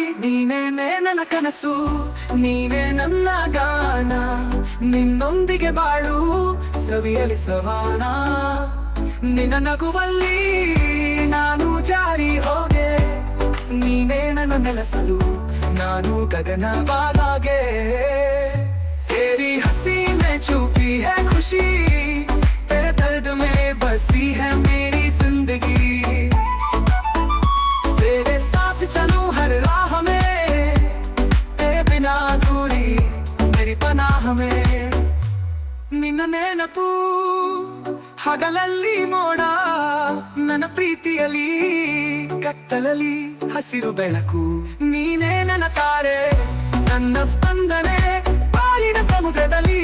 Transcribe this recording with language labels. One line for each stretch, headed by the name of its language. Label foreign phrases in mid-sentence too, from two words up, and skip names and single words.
Kannada: ನೀನೇ ನನ್ನ ಕನಸು, ನೀನೇ ನನ್ನ ಗಾನ. ನಿನ್ನೊಂದಿಗೆ ಬಾಳು ಸವಿಯಲಿ ಸವಾನ. ನಿನ್ನ ನಗುವಲ್ಲಿ ನಾನು ಜಾರಿ ಹೋದೆ. ನೀನೇ ನನ್ನ ನೆಲೆಸಲು ನಾನು ಗಗನವಾಗೆ.
Hindi: तेरी हंसी में छुपी है खुशी, तेरे दर्द में बसी है मेरी जिंदगी. तेरे साथ चलूं हर राह में, तेरे बिना अधूरी मेरी पनाह में.
Kannada: ನಿನ್ನ ನೆನಪು ಹಗಲಲ್ಲಿ ಮೋಡ, ನನ್ನ ಪ್ರೀತಿಯಲ್ಲಿ ಕತ್ತಲಲ್ಲಿ ಹಸಿರು ಬೆಳಕು. ನೀನೇ ನನ್ನ ತಾರೆ, ನನ್ನ ಸ್ಪಂದನೆ ಪಾಲಿನ ಸಮುದ್ರದಲ್ಲಿ.